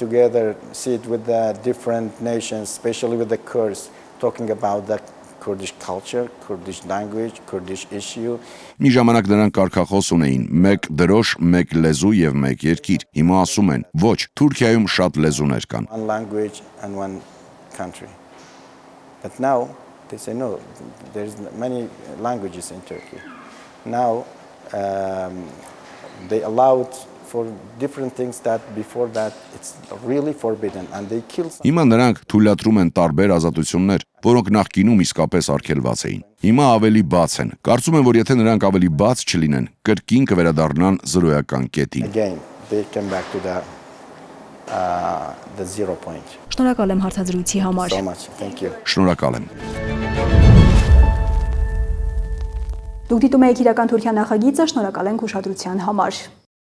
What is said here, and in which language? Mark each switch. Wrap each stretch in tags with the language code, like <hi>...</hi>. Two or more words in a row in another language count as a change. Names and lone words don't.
<en>Together sit with the different nations, especially with the Kurds, talking about the Kurdish culture, Kurdish language, Kurdish issue.</en> <hy>Մի ժամանակ նրանք կարգախոս ունեին՝ մեկ դրոշ, մեկ լեզու եւ մեկ երկիր։ Հիմա ասում են՝ ոչ, Թուրքիայում շատ լեզուներ կան։</hy> <en>One language and one country. But now they say no, there's many languages in Turkey. Now they allowed for different things that before that it's really forbidden and they kill some.</en> <hy>Հիմա նրանք թույլատրում են տարբեր ազատություններ, որոնք նախկինում իսկապես արգելված էին։ Հիմա ավելի բաց են։ Կարծում եմ, որ եթե նրանք ավելի բաց չլինեն, կրկին կվերադառնան զրոյական կետին։</hy> <en>Again, they came back to the 0 point.</en> <hy>Շնորհակալ եմ հարցազրույցի համար։</hy> <en>So much. Thank you.</en> <hy>Շնորհակալ եմ։ Դուք դիտում եք իրական Թուրքիա նախագիծը, շնորհակալ ենք ուշադրության համար։</hy>